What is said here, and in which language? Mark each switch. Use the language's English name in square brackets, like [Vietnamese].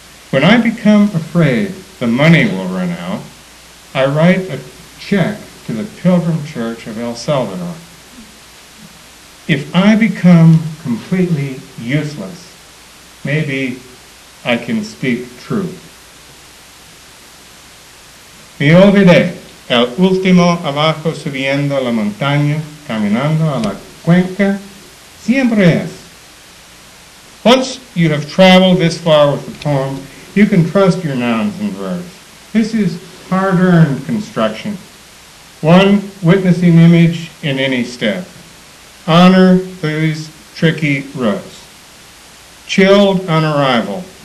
[English] When I become afraid the money will run out, I write a check to the Pilgrim Church of El Salvador. If I become completely useless, maybe I can speak truth. [Spanish] Me olvidé, el último abajo subiendo la montaña, caminando a la cuenca, siempre es. [English] Once you have traveled this far with the poem, you can trust your nouns and verbs. This is hard-earned construction. One witnessing image in any step. Honor these tricky roads. Chilled on arrival.